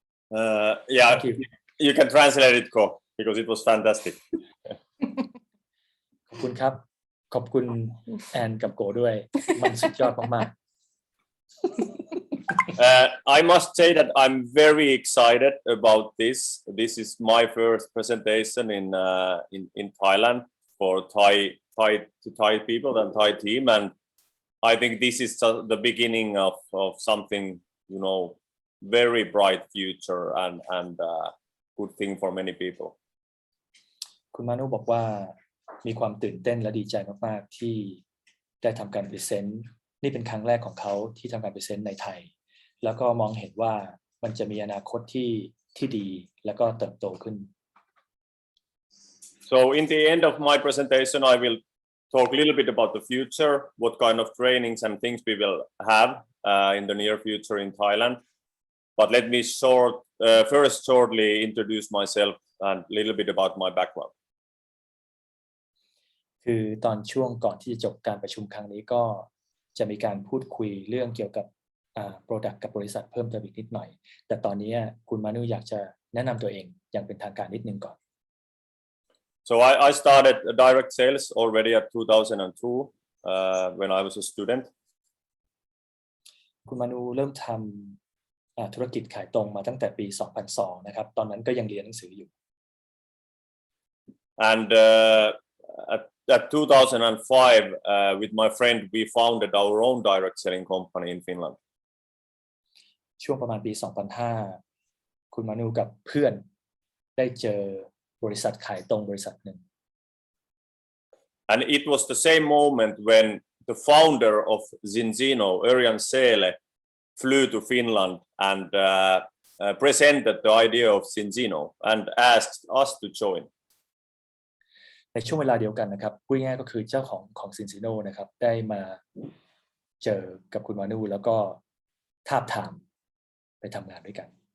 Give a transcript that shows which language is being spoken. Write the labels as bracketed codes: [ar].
[en] Yeah, you can translate it, Co, because it was fantastic. [th] ขอบคุณครับขอบคุณแอนกับโกด้วยมันสุดยอดมากๆ [en] I must say that I'm very excited about this. This is my first presentation in Thailand for Thai people and Thai team, and I think this is the beginning of something, you know, very bright future and good thing for many people. [th] คุณมานุบอกว่ามีความตื่นเต้นและดีใจมากๆที่ได้ทำการพรีเซนต์นี่เป็นครั้งแรกของเขาที่ทำการพรีเซนต์ในไทยแล้วก็มองเห็นว่ามันจะมีอนาคตที่ดีแล้วก็เติบโตขึ้น [en] So in the end of my presentation, I will talk a little bit about the future, what kind of trainings and things we will have in the near future in Thailand. But let me first shortly introduce myself and a little bit about my background. [th] คือตอนช่วงก่อนที่จะจบการประชุมครั้งนี้ก็จะมีการพูดคุยเรื่องเกี่ยวกับproduct กับบริษัทเพิ่มเติมอีกนิดหน่อยแต่ตอนนี้คุณมานุอยากจะแนะนำตัวเองอย่างเป็นทางการนิดนึงก่อน [en] So I started direct sales already at 2002 when I was a student. [th] คุณมานุเริ่มทำธุรกิจขายตรงมาตั้งแต่ปี 2002 นะครับตอนนั้นก็ยังเรียนหนังสืออยู่ [en] And at 2005 with my friend we founded our own direct selling company in Finland. [th] ช่วงประมาณปี 2005 คุณมานุกับเพื่อนได้เจอบริษัทขายตรงบริษัทหนึ่ง [en] And it was the same moment when the founder of Zinzino, Örjan Seele, flew to Finland and presented the idea of Zinzino and asked us to join. [th] ในช่วงเวลาเดียวกันนะครับพูดง่ายๆก็คือเจ้าของ Zinzino นะครับได้มาเจอกับคุณมานุแล้วก็ทาบทามไปทำงานด้วยกัน